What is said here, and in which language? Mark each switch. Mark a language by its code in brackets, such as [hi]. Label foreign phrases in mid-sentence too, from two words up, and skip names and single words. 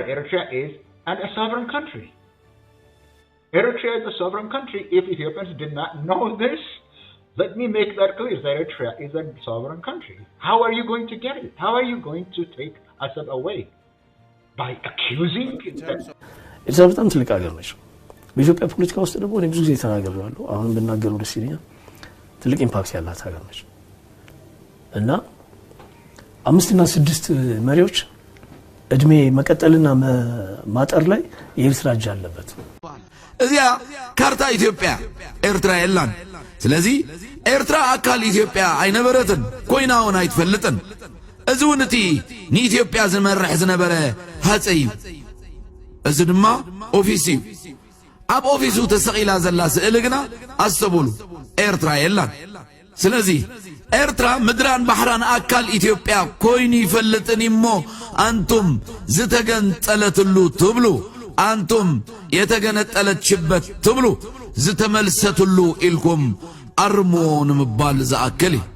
[en] Eritrea is a sovereign country. Eritrea is a sovereign country. If Ethiopians did not know this, let me make that clear, that Eritrea is a sovereign country. How are you going to get it? How are you going to take Assad away? By accusing? It's a [am] በጣም ትልቅ ሀገር ነች። በኢትዮጵያ ፖለቲካ ውስጥ ደግሞ እኔ ብዙ ጊዜ ተናግሬያለሁ። አሁን ብናገረው ደስ ይለኛል። ትልቅ ኢምፓክት ያላት ሀገር ነች። እና 5 እና 6 መሪዎች እድሜ መቀጠልና ማጠር ላይ የኤርትራ እጅ አለበት። [ti] እዚያ ካርታ ኢትዮጵያ ኤርትራ የላን። ስለዚህ ኤርትራ አካል ኢትዮጵያ አይነበረትን ኮይናውን አይትፈልጥን። እዙውንቲ ንኢትዮጵያ ዝመርሕ ዝነበረ ሃፀይ እዚ ድማ ኦፊስ እዩ። ኣብ ኦፊሱ ተሰቂላ ዘላ ስእሊ ግና ኣስተብሉ ኤርትራ የላን። ስለዚህ ኤርትራ ምድራን ባሕራን አካል ኢትዮጵያ ኮይኑ ይፈልጥን እሞ አንቱም ዝተገንጠለትሉ ትብሉ አንቱም የተገነጠለችበት ትብሉ ዝተመልሰትሉ ኢልኩም አርሞ ንምባል ዝኣክል